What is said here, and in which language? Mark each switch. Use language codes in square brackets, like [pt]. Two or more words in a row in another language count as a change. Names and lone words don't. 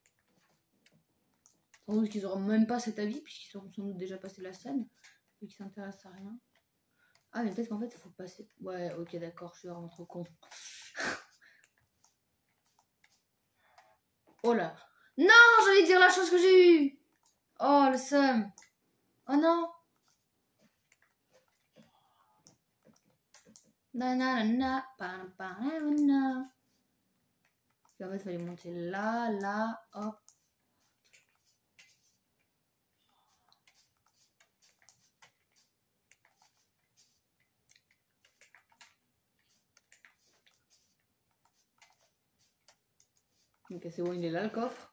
[fr] Sans doute qu'ils auront même pas cet avis puisqu'ils auront sans doute déjà passé la scène et qu'ils s'intéressent à rien. Ah, mais peut-être qu'en fait, il faut passer... Ouais, ok, d'accord, je suis vraiment trop con. Oh là. Non, j'allais dire la chose que j'ai eue. Oh, le seum. Oh non. Na na na na. Pa pa na na. En fait, il fallait monter là, là, hop. Ok, c'est bon, il est là le coffre.